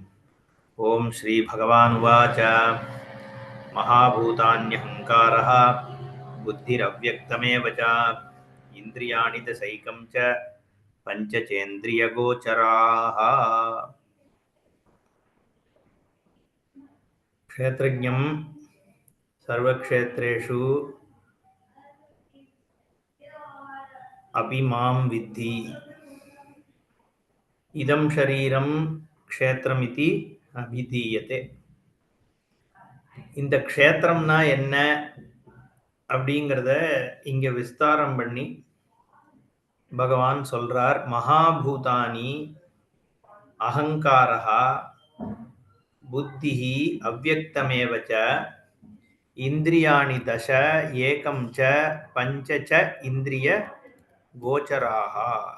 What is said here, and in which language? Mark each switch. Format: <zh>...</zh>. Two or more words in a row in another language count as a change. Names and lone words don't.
<sa>ॐ श्रीभगवानुवाच महाभूतान्यहङ्कारः बुद्धिरव्यक्तमेव च इन्द्रियाणि दशैकं च पञ्चचेन्द्रियगोचराः। क्षेत्रज्ञं सर्वक्षेत्रेषु अपि मां विद्धि। इदं शरीरं क्षेत्रमिति अभिधीयते.</sa> <ta>இந்த க்ஷேத்திரம்னா என்ன அப்படிங்கிறத இங்க விஸ்தாரம் பண்ணி பகவான் சொல்றார்.</ta> <sa>महाभूतानि अहङ्कारः बुद्धिः अव्यक्तमेवच्च इन्द्रियाणि दश एकं च पञ्च च इन्द्रिय गोचराः.</sa>